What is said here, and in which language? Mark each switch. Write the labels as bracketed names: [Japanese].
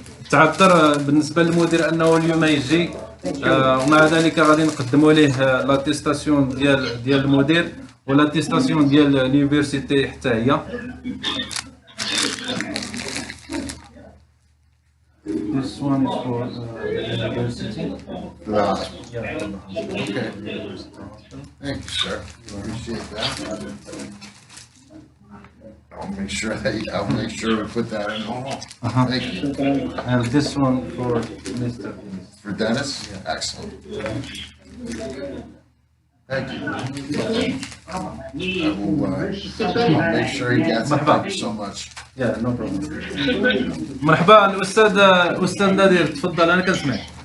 [Arabic] تعذر بالنسبه للمدير انه اليوم يجي، ومع ذلك غادي نقدموا ليه لاتيستاسيون ديال المدير ولاتيستاسيون ديال اليونيفرسيتي حتى هي. [English] This one is for university. Okay. Thank you, sir. Appreciate that. I'll make sure we put that in the hall. Thank you. And this one for Mr. For Dennis? Excellent. Thank you. I will I'll make sure he gets it. Thank you so much. Yeah, no problem. [Arabic] مرحبا الأستاذ نادر، تفضل أنا كنسمعك.